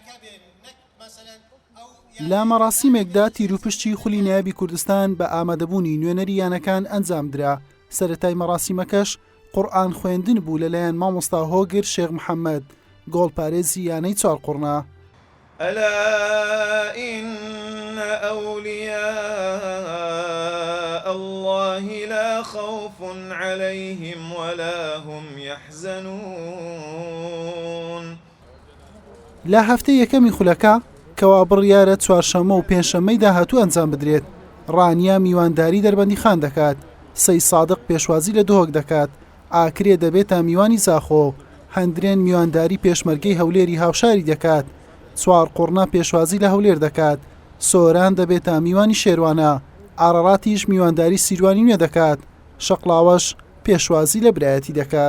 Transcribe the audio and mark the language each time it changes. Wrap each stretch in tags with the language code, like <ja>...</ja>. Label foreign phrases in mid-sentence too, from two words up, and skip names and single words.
<ckb>لە مەراسیمێکدا تیروپشتی خولی نایابی کوردستان بە ئامادەبوونی نوێنەری یانەکان ئەنجامدرا. سەرەتای مەراسیمەکەش قورئان خوێندن بوو لەلایەن مامۆستا هۆگر شێخ محەممەد گۆڵپارێزی یانەی چاڵقورنا.</ckb> <ar>ألا إن أولياء الله لا خوف عليهم ولا هم يحزنون.</ar> <ckb>لە هەفتەی یەکەمی خولەکە کەوا بڕیارە چوارشەمە و پێنجشەممەی داهاتوو ئەنجام بدرێت، ڕانیا میوانداری دەربەندیخان دەکات، سەی سادق پێشوازی لە دۆک دەکات، ئاکرێ دەبێتە میوانی زاخۆ، هەندرێن میوانداری پێشمەرگەی هەولێری هاوشاری دەکات، چوار قوڕنا پێشوازی لە هەولێر دەکات، سۆران دەبێتە میوانی شێروانە، ئارەڕاتیش میوانداری سیروانی نوێ دەکات، شەقڵاوەش پێشوازی لە برایەتی دەکات.</ckb>